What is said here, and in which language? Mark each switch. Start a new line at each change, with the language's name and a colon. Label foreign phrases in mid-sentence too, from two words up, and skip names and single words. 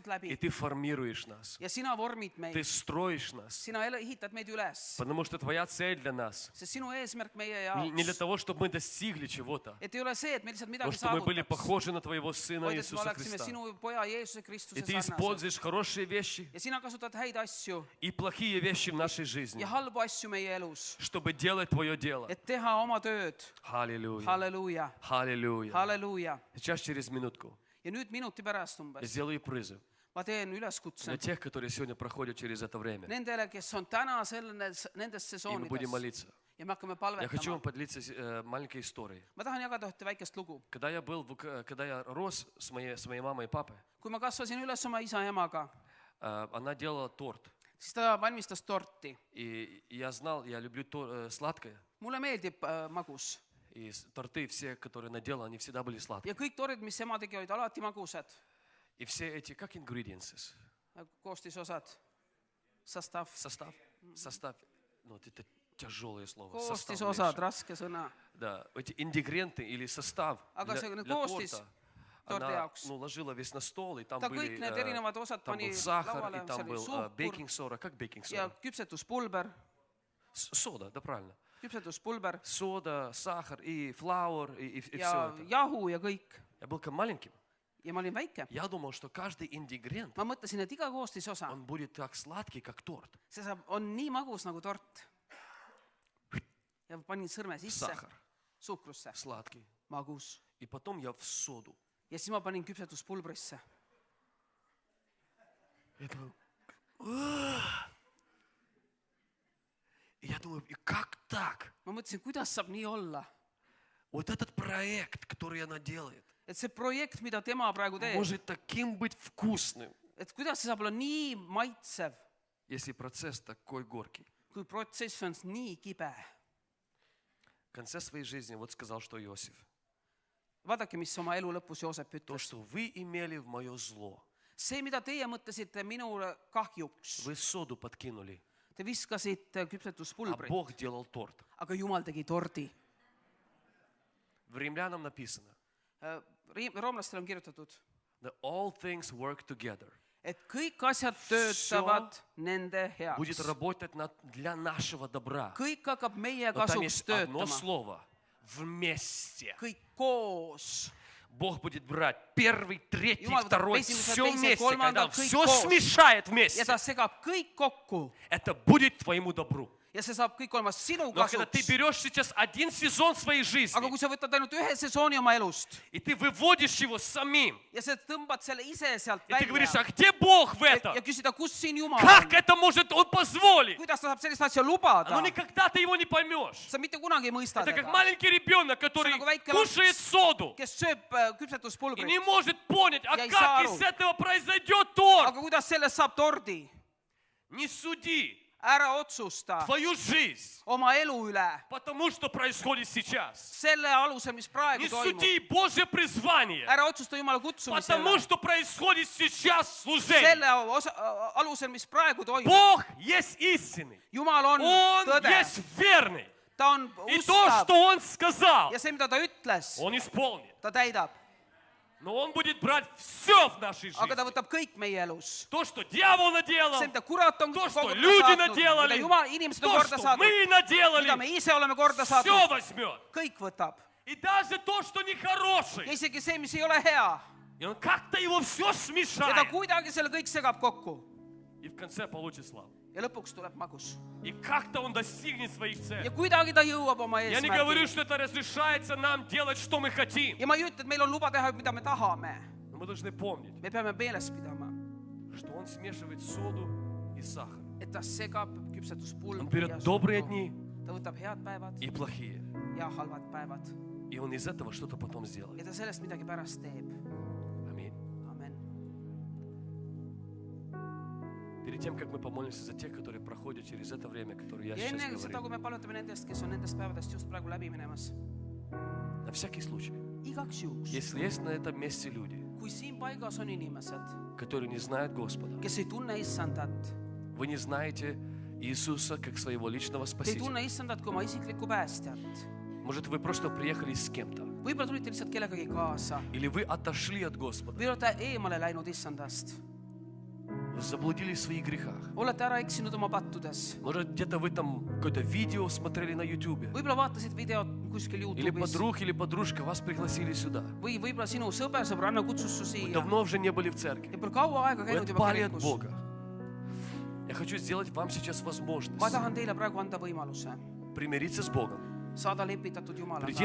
Russian: и
Estonian: läbi
Russian: Ты формируешь нас.
Estonian: ja sina vormid
Russian: Ты
Estonian: meid.
Russian: строишь нас.
Estonian: Sina ehitad meid üles,
Russian: Потому что Твоя цель для нас
Estonian: sest sinu eesmärk meie
Russian: не для
Estonian: jaoks,
Russian: того, чтобы мы достигли чего-то,
Estonian: et ei ole see, et me lihtsalt
Russian: но
Estonian: midagi
Russian: чтобы мы были
Estonian: saavutaks,
Russian: похожи на Твоего Сына
Estonian: vaid et me
Russian: Иисуса
Estonian: oleksime
Russian: Христа.
Estonian: sinu poja Jeesuse
Russian: И
Estonian: Kristuse
Russian: Ты
Estonian: sarnased.
Russian: используешь хорошие вещи
Estonian: Ja sina kasutad häid asju
Russian: и плохие вещи в нашей жизни,
Estonian: ja halbu asju meie elus,
Russian: чтобы делать Твое дело.
Estonian: et teha oma tööd.
Russian: Аллилуйя.
Estonian: Halleluuja,
Russian: Аллилуйя.
Estonian: halleluuja.
Russian: Сейчас через minutku
Estonian: Ja nüüd minuti pärast
Russian: я
Estonian: umbes
Russian: сделаю призыв
Estonian: ma teen
Russian: для
Estonian: üleskutse
Russian: тех, которые сегодня проходят через это время.
Estonian: nendele, kes on täna nendes
Russian: И мы будем
Estonian: sesoonides
Russian: молиться.
Estonian: ja me hakkame
Russian: Я хочу вам
Estonian: palvetama.
Russian: поделиться маленькой историей.
Estonian: Ma tahan jagada ühte väikest lugu.
Russian: Когда я рос с моей мамой и папой,
Estonian: Kui ma kasvasin üles oma isa ja emaga,
Russian: она делала торт.
Estonian: siis ta valmistas torti.
Russian: И я знал, я люблю сладкое.
Estonian: Mulle meeldib magus.
Russian: И торты все, которые она делала, они всегда были сладкие.
Estonian: Ja kõik tordid, mis ema tegi, olid alati magusad.
Russian: И все эти, как ingredients,
Estonian: Koostisosad, sastav,
Russian: состав, ну вот это тяжелое слово.
Estonian: koostisosad, raske sõna.
Russian: Да, эти ингредиенты или состав
Estonian: Aga see
Russian: для
Estonian: koostis
Russian: торта,
Estonian: torti
Russian: она
Estonian: jaoks.
Russian: ложила весь на стол, и там
Estonian: Ta
Russian: были,
Estonian: kõik need erinevad osad
Russian: там
Estonian: pani
Russian: был сахар,
Estonian: lauale,
Russian: и там
Estonian: see oli
Russian: был
Estonian: suhkur
Russian: бейкинг-сода. Как
Estonian: ja
Russian: бейкинг-сода?
Estonian: küpsetuspulber,
Russian: Сода, да, правильно.
Estonian: küpsetuspulber
Russian: Сода, сахар и флаур, и все
Estonian: ja
Russian: это.
Estonian: jahu ja kõik.
Russian: Я был как маленьким.
Estonian: Ja ma olin väike.
Russian: Я думал, что каждый ингредиент,
Estonian: Ma mõtlesin, et iga koostisosa,
Russian: он будет так сладкий, как торт.
Estonian: see on nii magus nagu tort. Ja panin sõrme sisse
Russian: Сахар
Estonian: suhkrusse,
Russian: сладкий.
Estonian: magus.
Russian: И потом я в соду.
Estonian: Ja siis ma panin küpsetuspulbrisse.
Russian: И я думаю, и как так?
Estonian: Ma mõtlesin, kuidas saab nii olla.
Russian: Вот этот проект, который она делает,
Estonian: Et see projekt, mida tema praegu teeb,
Russian: может таким быть вкусным,
Estonian: et kuidas see saab olla nii maitsev,
Russian: если процесс такой горький.
Estonian: kui protsess on nii kibe.
Russian: В конце своей жизни вот сказал, что Иосиф.
Estonian: Vaadake, mis oma elu lõpus Joosep
Russian: То,
Estonian: ütles.
Russian: что вы имели в мое зло,
Estonian: See, mida teie mõtlesite minule kahjuks,
Russian: вы соду подкинули,
Estonian: te viskasite
Russian: а
Estonian: küpsetuspulbrit,
Russian: Бог делал торт.
Estonian: aga Jumal tegi tordi.
Russian: В Римлянам написано,
Estonian: Roomlastel on kirjutatud,
English: that all things work together.
Estonian: et kõik asjad töötavad nende
Russian: Будет
Estonian: heaks.
Russian: работать для нашего добра.
Estonian: Kõik hakkab meie
Russian: Но там
Estonian: kasuks
Russian: есть одно
Estonian: töötama.
Russian: слово. Вместе.
Estonian: Kõik koos.
Russian: Бог будет брать первый, третий,
Estonian: Jumal võtab
Russian: второй,
Estonian: esimese,
Russian: все
Estonian: teise,
Russian: вместе,
Estonian: kolmanda,
Russian: когда
Estonian: kõik
Russian: все
Estonian: koos.
Russian: смешает
Estonian: Ja
Russian: вместе.
Estonian: ta segab kõik kokku
Russian: Это будет твоему добру.
Estonian: ja see saab kõik olema sinu
Russian: Но когда ты
Estonian: kasuks.
Russian: берешь сейчас один сезон своей
Estonian: Aga
Russian: жизни,
Estonian: kui sa võtad ainult ühe sesooni oma elust
Russian: и ты выводишь его самим,
Estonian: ja sa tõmbad selle ise sealt
Russian: и ты говоришь, а
Estonian: välja
Russian: где Бог в этом?
Estonian: ja küsida, kus siin Jumal
Russian: Как
Estonian: on,
Russian: это может Он позволить?
Estonian: kuidas ta saab sellist asja lubada,
Russian: Но никогда ты его не поймешь.
Estonian: sa mitte kunagi ei mõista
Russian: Это как
Estonian: teda,
Russian: маленький ребенок, который
Estonian: nagu väike
Russian: кушает соду
Estonian: kes sööb
Russian: и
Estonian: küpsetuspulbrit,
Russian: не может понять, а Я и как саару. из этого произойдет торт.
Estonian: aga kuidas sellest saab tordi.
Russian: Не суди
Estonian: Ära otsusta
Russian: твою жизнь,
Estonian: oma elu üle
Russian: потому что происходит сейчас.
Estonian: selle alusel, mis praegu
Russian: Не
Estonian: toimub.
Russian: суди Божье призвание,
Estonian: Ära otsusta Jumala kutsumisele
Russian: потому что происходит сейчас служение.
Estonian: selle alusel, mis praegu toimub.
Russian: Бог есть истинный.
Estonian: Jumal on
Russian: Он
Estonian: tõde,
Russian: есть верный.
Estonian: ta on
Russian: И то,
Estonian: ustav
Russian: что Он сказал,
Estonian: ja see, mida ta ütles,
Russian: Он исполнит.
Estonian: ta täidab.
Russian: Но он будет брать все в нашей
Estonian: aga ta
Russian: жизни.
Estonian: võtab kõik meie elus.
Russian: То, что дьявол наделал,
Estonian: see, mida kurat on
Russian: то, что
Estonian: korda
Russian: люди
Estonian: saatnud,
Russian: наделали,
Estonian: mida jumal, inimesed on
Russian: то,
Estonian: korda
Russian: что мы
Estonian: saatnud,
Russian: наделали,
Estonian: mida me ise oleme korda
Russian: все
Estonian: saatnud,
Russian: возьмет.
Estonian: kõik võtab.
Russian: И даже то, что
Estonian: ja
Russian: нехороший.
Estonian: isegi see, mis ei ole hea.
Russian: И он как-то его все
Estonian: ja ta
Russian: смешает.
Estonian: kuidagi selle kõik segab kokku.
Russian: И в конце получит славу.
Estonian: ja lõpuks tuleb magus.
Russian: И как-то он достигнет своих
Estonian: ja
Russian: целей.
Estonian: kuidagi ta jõuab oma
Russian: Я не говорю,
Estonian: eesmärgini.
Russian: что это разрешается нам делать, что мы хотим.
Estonian: ja ma ei ütle, et meil on luba teha, mida me tahame.
Russian: Но мы должны помнить,
Estonian: me peame meeles pidama,
Russian: что он смешивает соду и сахар.
Estonian: et ta segab küpsetuspulbri
Russian: Он берет
Estonian: ja
Russian: добрые
Estonian: suhkru.
Russian: дни
Estonian: ta võtab head päevad
Russian: и плохие.
Estonian: ja halvad päevad
Russian: И он из этого что-то потом сделает.
Estonian: ja ta sellest midagi pärast teeb.
Russian: Аминь.
Estonian: Amen.
Russian: Перед тем, как мы помолимся за тех, которые проходят через это время, которое я
Estonian: ja enne
Russian: сейчас
Estonian: seda,
Russian: говорю,
Estonian: kui me palvetame nendest, kes on nendest päevadest just praegu läbi minemas,
Russian: на всякий случай,
Estonian: igaks juhuks,
Russian: если есть на этом месте люди,
Estonian: kui siin paigas on inimesed,
Russian: которые не знают Господа,
Estonian: kes ei tunne issandat,
Russian: вы не знаете Иисуса как своего личного
Estonian: te ei
Russian: Спасителя.
Estonian: tunne issandat kui oma isiklikku päästjat,
Russian: Может, вы просто приехали с кем-то,
Estonian: võib-olla tulite lihtsalt kellegagi kaasa
Russian: или вы отошли от Господа,
Estonian: või olete eemale läinud issandast,
Russian: вы заблудились в своих грехах.
Estonian: olete ära eksinud oma pattudes,
Russian: Может, где-то вы там какое-то видео смотрели на YouTube,
Estonian: võib-olla vaatasid videot kuskil
Russian: или
Estonian: Youtube'is
Russian: подруг, или подружка вас пригласили сюда.
Estonian: või võib-olla sinu sõber, sõbranna kutsus su
Russian: Вы
Estonian: siia
Russian: давно уже не были в церкви.
Estonian: ja pole kaua aega
Russian: Вы
Estonian: käinud juba
Russian: отпали от
Estonian: kirikus.
Russian: Бога.
Estonian: Я хочу сделать вам сейчас возможность
Russian: ma tahan teile praegu anda võimaluse
Estonian: примириться с Богом,
Russian: saada lepitatud прийти